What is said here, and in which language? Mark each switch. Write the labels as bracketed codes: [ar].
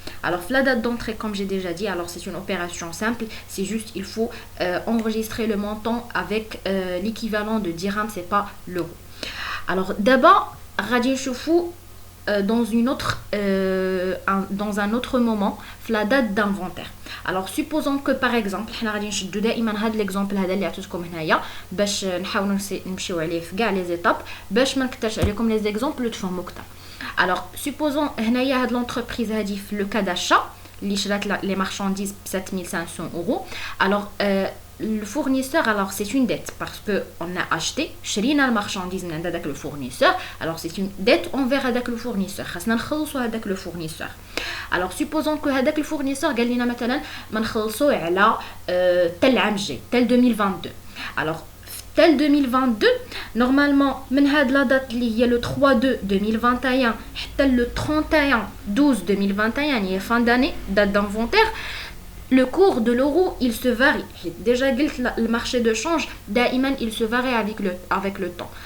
[fr] Alors la date d'entrée comme j'ai déjà dit, alors c'est une opération simple, c'est juste il faut enregistrer le montant avec l'équivalent de dirham, c'est pas l'euro. Alors d'abord [ar] غادي نشوفوا [fr] dans un autre moment la date d'inventaire. Alors supposons que par exemple [ar] حنا غادي نشدو دائما هذا l'exemple هذا اللي عطيتكم هنايا باش نحاولوا نمشيو عليه في كاع لي زيتاب باش ما نكثرش عليكم لي زيكزامبل تفهموا اكثر. [fr] Alors supposons [ar] هنايا هاد [fr] l'entreprise هادي في le cas d'achat [ar] اللي شرات [fr] les marchandises ب 7500 euros. Alors le fournisseur, alors c'est une dette parce que on a acheté [ar] شرينا المارشانديز من عند هذاك [fr] le fournisseur. Alors c'est une dette [ar] envers هذاك [fr] le fournisseur. [ar] خاصنا نخلصوا هذاك le fournisseur. [fr] Alors supposons que [ar] هذاك le fournisseur قال لنا مثلا ما نخلصوه على تل العام الجاي تل 2022. [fr] Alors tel 2022 normalement [ar] من هاد لا دات اللي هي [fr] le 3/2/2021 حتى le 31/12/2021 يعني fin d'année date d'inventaire. Le cours de l'euro, il se varie. J'ai déjà dit le marché de change, [ar] دائما [fr] il se varie avec le temps.